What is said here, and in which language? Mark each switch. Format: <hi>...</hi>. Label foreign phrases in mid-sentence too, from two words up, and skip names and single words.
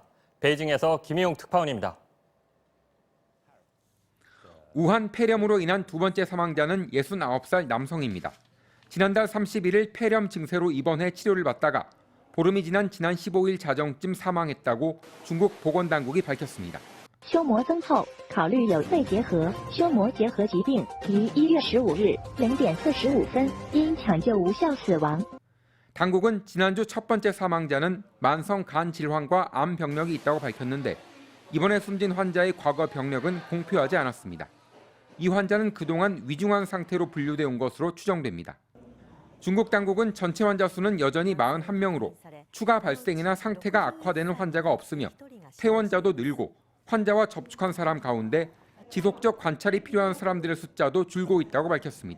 <ko>베이징에서 김희용 특파원입니다. 우한 폐렴으로 인한 두 번째 사망자는 69살 남성입니다. 지난달 31일 폐렴 증세로 입원해 치료를 받다가 보름이 지난 지난 15일 자정쯤 사망했다고 중국 보건당국이 밝혔습니다.</ko> <zh>胸膜增厚，考虑有肺结核、胸膜结核疾病，于1月15日0点45分因抢救无效死亡。</zh> <ko>당국은 지난주 첫 번째 사망자는 만성 간 질환과 암 병력이 있다고 밝혔는데 이번에 숨진 환자의 과거 병력은 공표하지 않았습니다. 이 환자는 그동안 위중한 상태로 분류돼 온 것으로 추정됩니다. 중국 당국은 전체 환자 수는 여전히 41명으로 추가 발생이나 상태가 악화되는 환자가 없으며 퇴원자도 늘고 환자와 접촉한 사람 가운데 지속적 관찰이 필요한 사람들의 숫자도 줄고 있다고 밝혔습니다.</ko>